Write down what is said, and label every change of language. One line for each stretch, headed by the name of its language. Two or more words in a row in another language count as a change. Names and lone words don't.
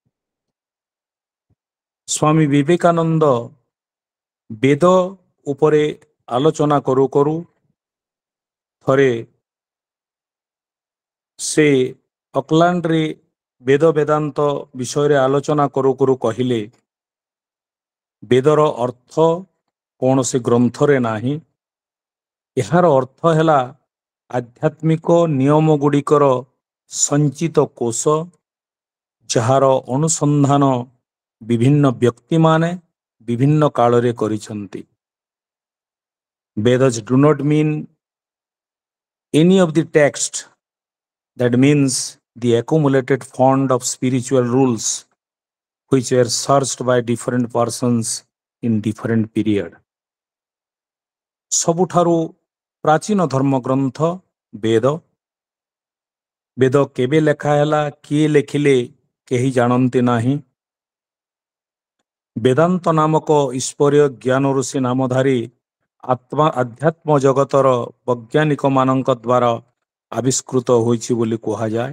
Odia: ସ୍ୱାମୀ ବିବେକାନନ୍ଦ ବେଦ ଉପରେ ଆଲୋଚନା କରୁ କରୁ ଥରେ ସେ ଅକ୍ଲାଣ୍ଡରେ ବେଦ ବେଦାନ୍ତ ବିଷୟରେ ଆଲୋଚନା କରୁ କରୁ କହିଲେ, ବେଦର ଅର୍ଥ କୌଣସି ଗ୍ରନ୍ଥରେ ନାହିଁ। ଏହାର ଅର୍ଥ ହେଲା ଆଧ୍ୟାତ୍ମିକ ନିୟମ ଗୁଡ଼ିକର ସଞ୍ଚିତ କୋଷ, ଯାହାର ଅନୁସନ୍ଧାନ ବିଭିନ୍ନ ବ୍ୟକ୍ତିମାନେ ବିଭିନ୍ନ କାଳରେ କରିଛନ୍ତି।
English: Vedas do not mean any of the text. That means the accumulated fund of spiritual rules which were searched by different persons in different period.
Odia: ସବୁଠାରୁ ପ୍ରାଚୀନ ଧର୍ମଗ୍ରନ୍ଥ ବେଦ। ବେଦ କେବେ ଲେଖା ହେଲା, କିଏ ଲେଖିଲେ କେହି ଜାଣନ୍ତି ନାହିଁ। ବେଦାନ୍ତ ନାମକ ଈଶ୍ୱରୀୟ ଜ୍ଞାନ ଋଷି ନାମଧାରୀ ଆଧ୍ୟାତ୍ମ ଜଗତର ବୈଜ୍ଞାନିକମାନଙ୍କ ଦ୍ୱାରା ଆବିଷ୍କୃତ ହୋଇଛି ବୋଲି କୁହାଯାଏ।